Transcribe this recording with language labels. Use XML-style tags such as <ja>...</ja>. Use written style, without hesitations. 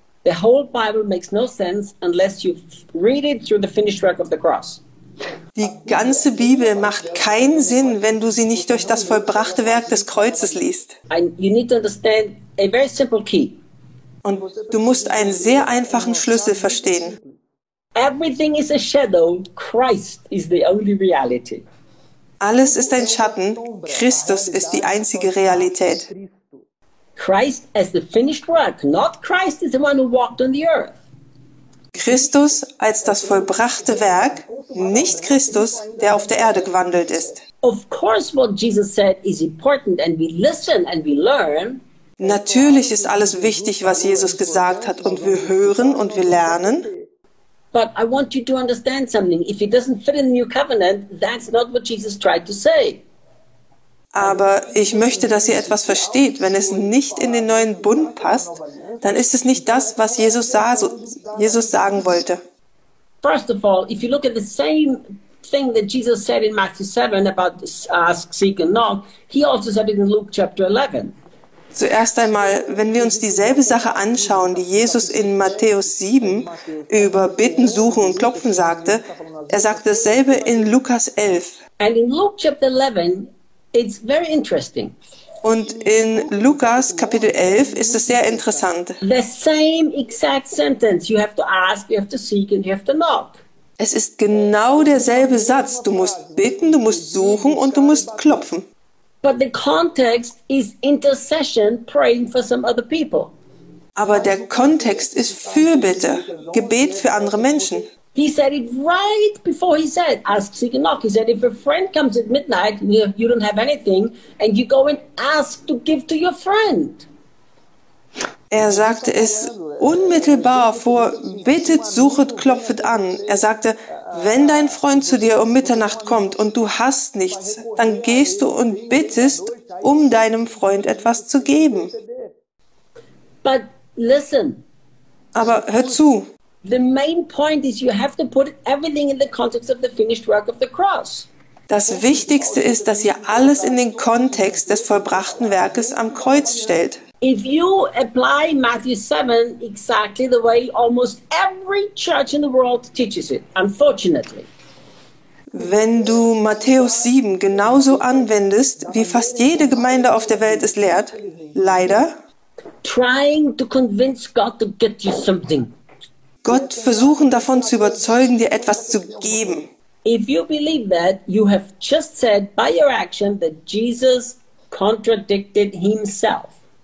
<en>The whole Bible makes no sense unless you read it through the finished work of the cross.</en> <de>Die ganze Bibel macht keinen Sinn, wenn du sie nicht durch das vollbrachte Werk des Kreuzes liest.</de> <en>And you need to understand a very simple key.</en> <de>Und du musst einen sehr einfachen Schlüssel verstehen.</de> <en>Everything is a shadow. Christ is the only reality.</en> <de>Alles ist ein Schatten. Christus ist die einzige Realität.</de> <en>Christ as the finished work, not Christ as the one who walked on the earth.</en> <de>Christus als das vollbrachte Werk, nicht Christus, der auf der Erde gewandelt ist.</de> <en>Of course what Jesus said is important and we listen and we learn.</en> <de>Natürlich ist alles wichtig, was Jesus gesagt hat, und wir hören und wir lernen.</de> <en>But I want you to understand something. If it doesn't fit in the new covenant, that's not what Jesus tried to say.</en> <de>Aber ich möchte, dass ihr etwas versteht. Wenn es nicht in den neuen Bund passt, dann ist es nicht das, was Jesus sagen wollte.</de> <en>First of all, if you look at the same thing that Jesus said in Matthew 7 about ask, seek and knock, he also said it in Luke chapter 11.</en> <de>Zuerst einmal, wenn wir uns dieselbe Sache anschauen, die Jesus in Matthäus 7 über Bitten, Suchen und Klopfen sagte, er sagte dasselbe in Lukas 11.</de> <en>And in Luke chapter 11, it's very interesting.</en> <de>Und in Lukas Kapitel 11 ist es sehr interessant.</de> <en>The same exact sentence. You have to ask, you have to seek and you have to knock.</en> <de>Es ist genau derselbe Satz. Du musst bitten, du musst suchen und du musst klopfen.</de> <en>But the context is intercession, praying for some other people.</en> <de>Aber der Kontext ist Fürbitte, Gebet für andere Menschen.</de> <en>He said it right before he said, ask, seek, and knock. He said, if a friend comes at midnight and you don't have anything, and you go and ask to give to your friend.</en> <de>Er sagte es unmittelbar vor, bittet, suchet, klopfet an. Er sagte, wenn dein Freund zu dir um Mitternacht kommt und du hast nichts, dann gehst du und bittest, um deinem Freund etwas zu geben.</de> <en>But listen.</en> <de>Aber hör zu.</de> <en>The main point is you have to put everything in the context of the finished work of the cross.</en> <de>Das Wichtigste ist, dass ihr alles in den Kontext des vollbrachten Werkes am Kreuz stellt.</de> <en>If you apply Matthew 7 exactly the way almost every church in the world teaches it, unfortunately.</en> <de>Wenn du Matthäus 7 genauso anwendest, wie fast jede Gemeinde auf der Welt es lehrt, leider.</de> <en>Trying to convince God to get you something.</en> <de>Gott versuchen davon zu überzeugen, dir etwas zu geben.</de> <en>If you believe that, you have just said by your action that Jesus contradicted himself.</en>